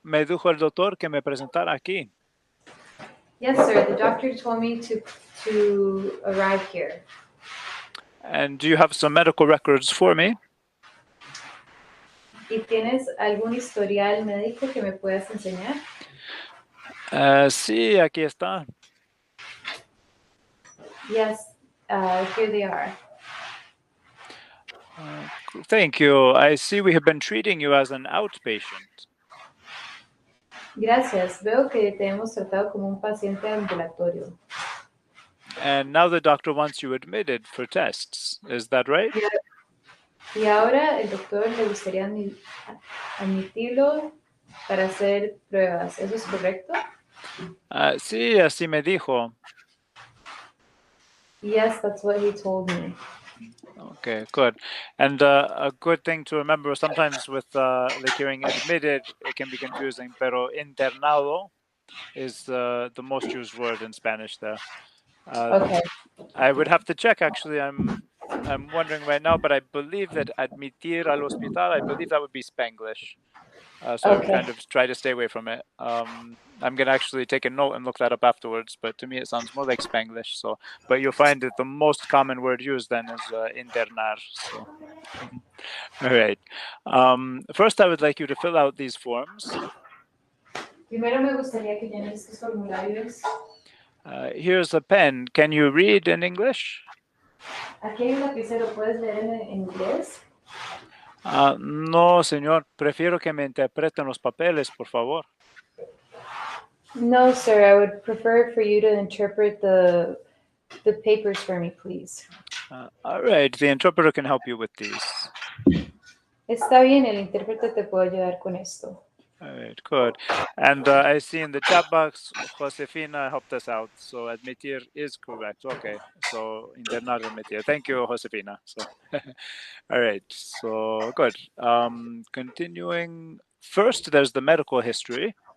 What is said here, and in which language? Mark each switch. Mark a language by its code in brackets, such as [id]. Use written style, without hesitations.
[es] Me dijo el doctor que me presentara aquí. [en] Yes, sir. The doctor told me to arrive here. And do you have some medical records for me? [es] ¿Y tienes algún historial médico que me puedas enseñar? Sí, aquí está. [en] Yes, here they are. Thank you. I see we have been treating you as an outpatient. [es] Gracias. Veo que te hemos tratado como un paciente ambulatorio. [en] And now the doctor wants you admitted for tests. Is that right? [es] Y ahora el doctor le gustaría admitirlo para hacer pruebas. ¿Eso es correcto? Sí, así me dijo. [en] Yes, that's what he told me. Okay, good. And a good thing to remember, sometimes with like hearing admitted, it can be confusing, pero internado is the most used word in Spanish there. Okay. I would have to check, actually. I'm I'm wondering right now, but I believe that [es] admitir al hospital, [en] I believe that would be Spanglish. So I would Okay. kind of try to stay away from it. I'm going to actually take a note and look that up afterwards, but to me it sounds more like Spanglish. So, but you'll find that the most common word used then is internar. So, all right. First, I would like you to fill out these forms. [es] Primero me gustaría que llenen estos formularios. [en] Here's a pen. Can you read in English? [es] Aquí hay un lapicero, ¿puedes leer en inglés? No, señor. Prefiero que me interpreten los papeles, por favor. [en] No, sir, I would prefer for you to interpret the papers for me, please. All right. The interpreter can help you with these. [es] Está bien, el intérprete te puede ayudar con esto. [en] All right, good. And I see in the chat box, Josefina helped us out. So admitir is correct. Okay, so internar admitir. Thank you, Josefina. So, all right, so good. Continuing, first there's the medical history,